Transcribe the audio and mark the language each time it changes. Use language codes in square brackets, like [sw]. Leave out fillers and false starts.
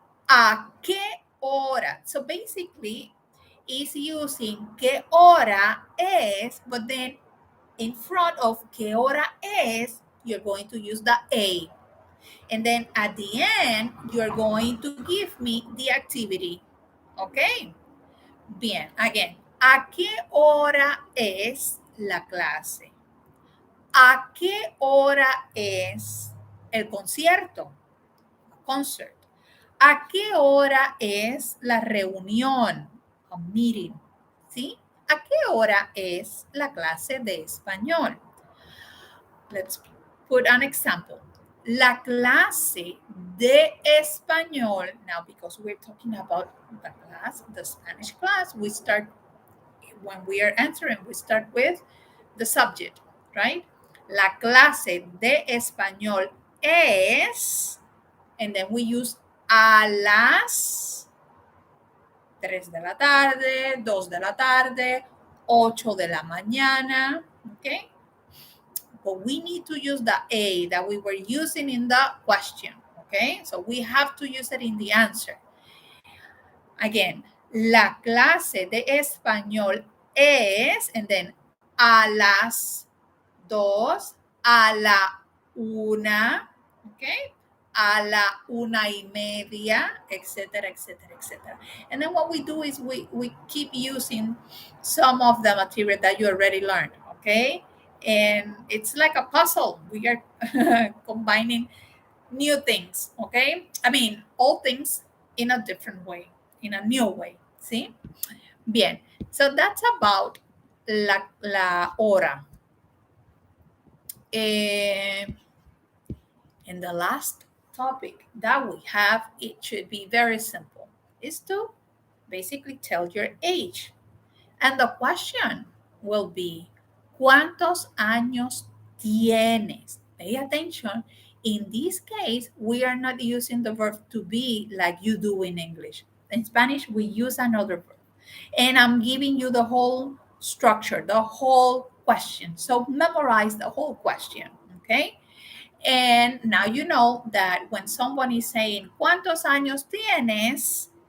[es] ¿A qué hora? [en] So basically, it's using [es] qué hora es, [en] but then in front of qué hora es, you're going to use the a. And then at the end, you're going to give me the activity. Okay? Bien, again, [es] ¿A qué hora es la clase? ¿A qué hora es el concierto? [en] Concert. [es] ¿A qué hora es la reunión? [en] A meeting. [es] ¿Sí? ¿A qué hora es la clase de español? [en] Let's put an example. [es] La clase de español, [en] now because we're talking about the class, the Spanish class, we start, when we are answering, we start with the subject, right? [es] La clase de español es, [en] and then we use [es] a las 3 de la tarde, 2 de la tarde, 8 de la mañana, okay? [en] But we need to use the A that we were using in the question, okay? So we have to use it in the answer. [es] Again, la clase de español es, [en] and then [es] a las 2, a la 1, okay? A la 1:30, etcétera, etcétera, etcétera. [en] And then what we do is we keep using some of the material that you already learned, okay? And it's like a puzzle. We are combining new things, okay? I mean, all things in a different way, in a new way, ¿sí? Bien, so that's about [es] la hora. [en] And the last topic that we have, it should be very simple, is to basically tell your age. And the question will be, [es] ¿cuántos años tienes? [en] Pay attention. In this case, we are not using the verb to be like you do in English. In Spanish, we use another verb. And I'm giving you the whole structure, the whole question. So memorize the whole question, okay? And now you know that when someone is saying, [es] ¿cuántos años tienes?